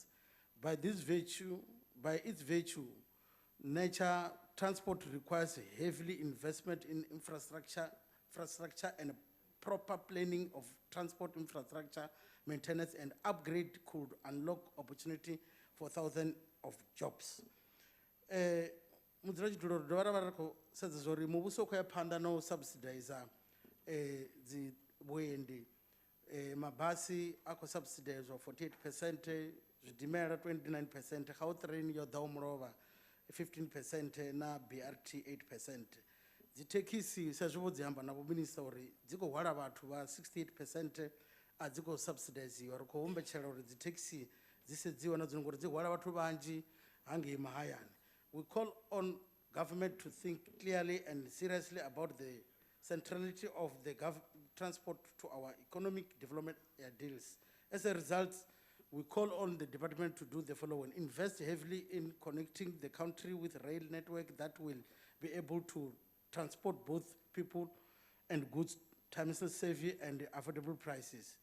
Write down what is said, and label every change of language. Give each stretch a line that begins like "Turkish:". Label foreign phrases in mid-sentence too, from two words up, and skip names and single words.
English: By its virtue, nature transport requires heavily investment in infrastructure and proper planning of transport infrastructure, maintenance and upgrade could unlock opportunity for thousands of jobs.
Venda: Mudzulachidulo dovha ra khou sedza zwa uri muvhuso khou ya phanḓa na u subsidize dzi vhuendi mabasi a khou subsidize 48%, zwidimela 29%, Gautrain yo ḓaho mulovha 15% na BRT 8%. Dzi thekhisi sa zwi vho dzi amba na vho minista uri dzi khou hwala vhathu vha 68% a dzi khou subsidiziwa ri khou humbetshela uri dzi thekhisi dzi sedziwa na dzone ngori dzi hwala vhathu vhanzhi hangei mahayani.
English: We call on government to think clearly and seriously about the centrality of the transport to our economic development deals. As a result, we call on the department to do the following: invest heavily in connecting the country with a rail network that will be able to transport both people and goods time-savvy and affordable prices.